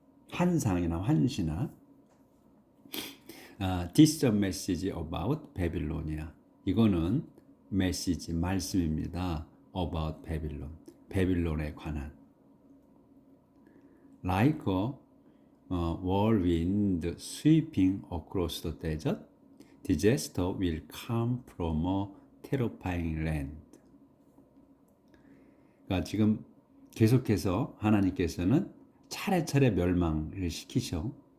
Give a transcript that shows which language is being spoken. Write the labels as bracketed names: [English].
[Korean] 환상이나 환시나 [English] This is a message about Babylon이야. [Korean] 이거는 메시지, 말씀입니다. [English] About Babylon. [Korean] 베빌론에 관한. [English] Like a whirlwind sweeping across the desert, disaster will come from a terrifying land. [Korean] 그러니까 지금 계속해서 하나님께서는 차례차례 멸망을 시키셔.